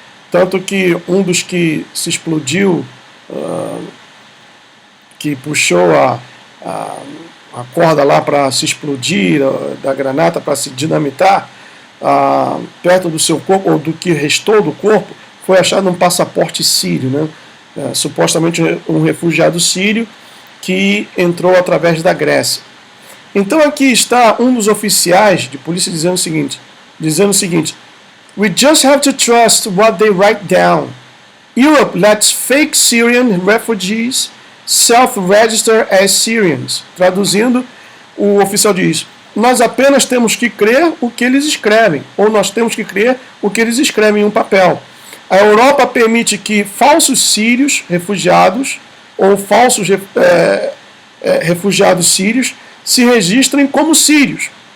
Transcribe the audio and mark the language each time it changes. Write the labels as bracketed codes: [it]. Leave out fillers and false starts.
[pt] Tanto que um dos que se explodiu, que puxou a corda lá para se explodir, da granada para se dinamitar, perto do seu corpo, ou do que restou do corpo, foi achado um passaporte sírio, né? Supostamente um refugiado sírio que entrou através da Grécia. Então aqui está um dos oficiais de polícia dizendo o seguinte: [en] We just have to trust what they write down. Europe lets fake Syrian refugees self-register as Syrians. [pt] Traduzindo, o oficial diz: nós apenas temos que crer o que eles escrevem, ou nós temos que crer o que eles escrevem em um papel. A Europa permite que falsos sírios refugiados, ou falsos refugiados sírios, se registrem como sírios.